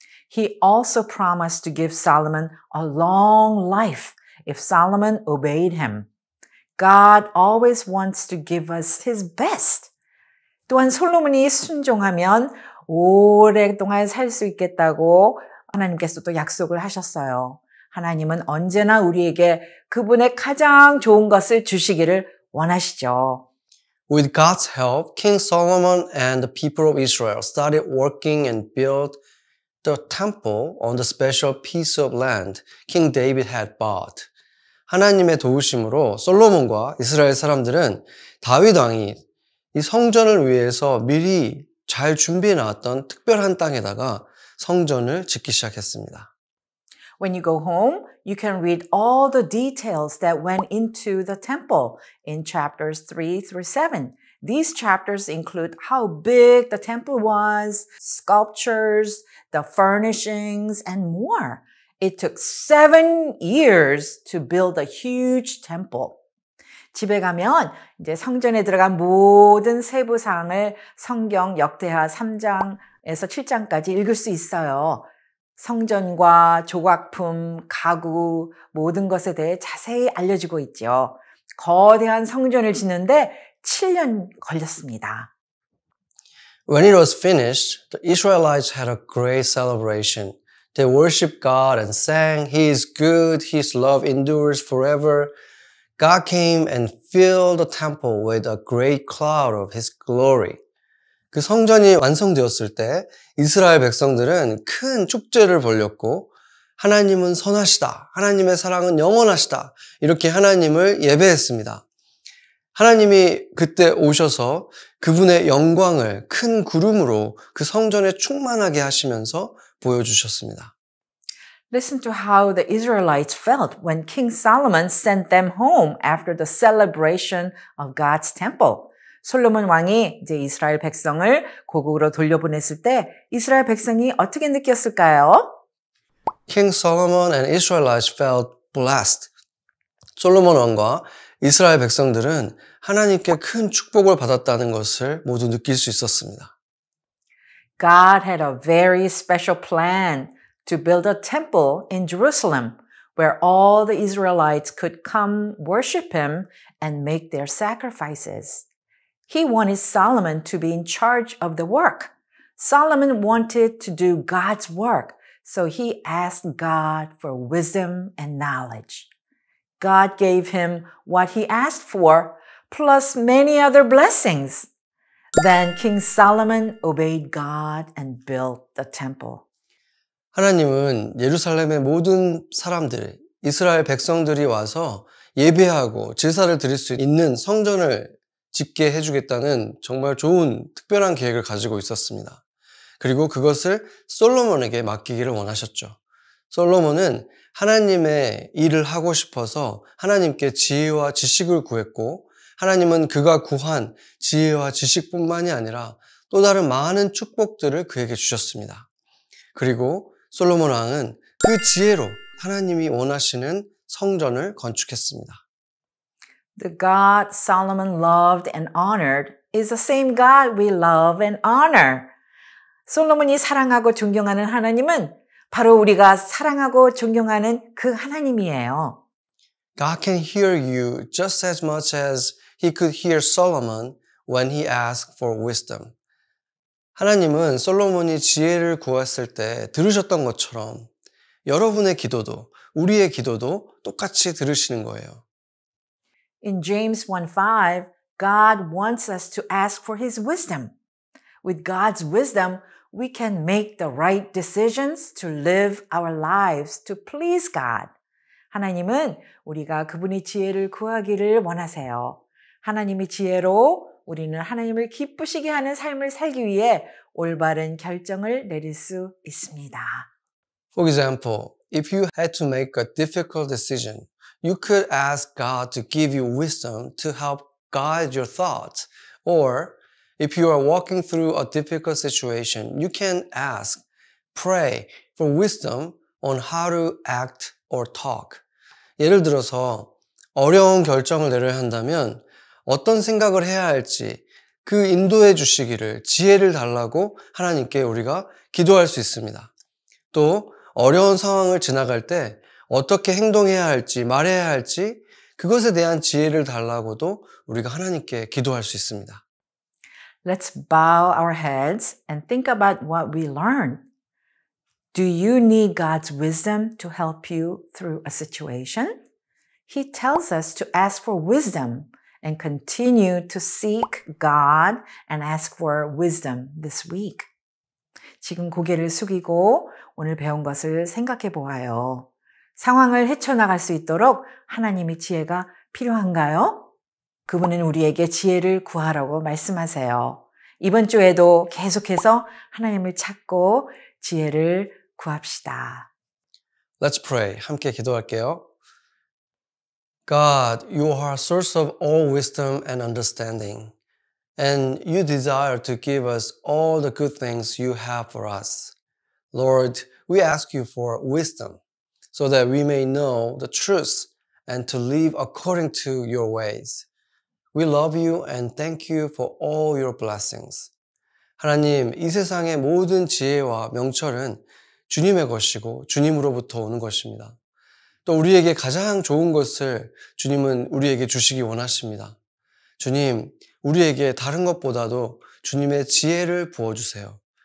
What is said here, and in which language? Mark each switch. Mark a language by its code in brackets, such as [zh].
[en] He also promised to give Solomon a long life if Solomon obeyed him. God always wants to give us his best. [ko] 또한 솔로몬이 순종하면 오랫동안 살 수 있겠다고 하나님께서 또 약속을 하셨어요. 하나님은 언제나 우리에게 그분의 가장 좋은 것을 주시기를 원하시죠. [en] With God's help, King Solomon and the people of Israel started working and built the temple on the special piece of land King David had bought. [ko] 하나님의 도우심으로 솔로몬과 이스라엘 사람들은 다윗 왕이 이 성전을 위해서 미리 잘 준비해 놨던 특별한 땅에다가 성전을 짓기 시작했습니다. [en] When you go home, you can read all the details that went into the temple in chapters 3 through 7. These chapters include how big the temple was, sculptures, the furnishings, and more. It took 7 years to build a huge temple. [ko] 집에 가면 이제 성전에 들어간 모든 세부 사항을 성경 역대하 3장에서 7장까지 읽을 수 있어요. 성전과 조각품, 가구, 모든 것에 대해 자세히 알려주고 있죠. 거대한 성전을 짓는데 7년 걸렸습니다. [en] When it was finished, the Israelites had a great celebration. They worshiped God and sang, He is good, His love endures forever. God came and filled the temple with a great cloud of His glory. [ko] 그 성전이 완성되었을 때 이스라엘 백성들은 큰 축제를 벌였고 하나님은 선하시다. 하나님의 사랑은 영원하시다. 이렇게 하나님을 예배했습니다. 하나님이 그때 오셔서 그분의 영광을 큰 구름으로 그 성전에 충만하게 하시면서 보여주셨습니다. [en] Listen to how the Israelites felt when King Solomon sent them home after the celebration of God's temple. [ko] 솔로몬 왕이 이제 이스라엘 백성을 고국으로 돌려보냈을 때 이스라엘 백성이 어떻게 느꼈을까요? [en] King Solomon and Israelites felt blessed. [ko] 솔로몬 왕과 이스라엘 백성들은 하나님께 큰 축복을 받았다는 것을 모두 느낄 수 있었습니다. [en] God had a very special plan to build a temple in Jerusalem where all the Israelites could come worship him and make their sacrifices. He wanted Solomon to be in charge of the work. Solomon wanted to do God's work, so he asked God for wisdom and knowledge. God gave him what he asked for, plus many other blessings. Then King Solomon obeyed God and built the temple. [ko] 하나님은 예루살렘의 모든 사람들이, 이스라엘 백성들이 와서 예배하고 제사를 드릴 수 있는 성전을 짓게 해주겠다는 정말 좋은 특별한 계획을 가지고 있었습니다. 그리고 그것을 솔로몬에게 맡기기를 원하셨죠. 솔로몬은 하나님의 일을 하고 싶어서 하나님께 지혜와 지식을 구했고, 하나님은 그가 구한 지혜와 지식뿐만이 아니라 또 다른 많은 축복들을 그에게 주셨습니다. 그리고 솔로몬 왕은 그 지혜로 하나님이 원하시는 성전을 건축했습니다. [en] The God Solomon loved and honored is the same God we love and honor. [ko] 솔로몬이 사랑하고 존경하는 하나님은 바로 우리가 사랑하고 존경하는 그 하나님이에요. [en] God can hear you just as much as he could hear Solomon when he asked for wisdom. [ko] 하나님은 솔로몬이 지혜를 구했을 때 들으셨던 것처럼 여러분의 기도도, 우리의 기도도 똑같이 들으시는 거예요. [en] In James 1:5, God wants us to ask for his wisdom. With God's wisdom, we can make the right decisions to live our lives to please God. [ko] 하나님은 우리가 그분의 지혜를 구하기를 원하세요. 하나님의 지혜로 우리는 하나님을 기쁘시게 하는 삶을 살기 위해 올바른 결정을 내릴 수 있습니다. [en] For example, if you had to make a difficult decision, you could ask God to give you wisdom to help guide your thoughts. Or if you are walking through a difficult situation, you can ask, pray for wisdom on how to act or talk. [ko] 예를 들어서 어려운 결정을 내려야 한다면 어떤 생각을 해야 할지 그 인도해 주시기를 지혜를 달라고 하나님께 우리가 기도할 수 있습니다. 또 어려운 상황을 지나갈 때 어떻게 행동해야 할지 말해야 할지 그것에 대한 지혜를 달라고도 우리가 하나님께 기도할 수 있습니다. [en] Let's bow our heads and think about what we learned. Do you need God's wisdom to help you through a situation? He tells us to ask for wisdom and continue to seek God and ask for wisdom this week. [ko] 지금 고개를 숙이고 오늘 배운 것을 생각해 보아요. 상황을 헤쳐나갈 수 있도록 하나님의 지혜가 필요한가요? 그분은 우리에게 지혜를 구하라고 말씀하세요. 이번 주에도 계속해서 하나님을 찾고 지혜를 구합시다. [en] Let's pray. [ko] 함께 기도할게요. [en] God, you are a source of all wisdom and understanding, and you desire to give us all the good things you have for us. Lord, we ask you for wisdom so that we may know the truth and to live according to your ways. We love you and thank you for all your blessings. [ko] 하나님, 이 세상의 모든 지혜와 명철은 주님의 것이고 주님으로부터 오는 것입니다. 또 우리에게 가장 좋은 것을 주님은 우리에게 주시기 원하십니다. 주님, 우리에게 다른 것보다도 주님의 지혜를 부어주세요.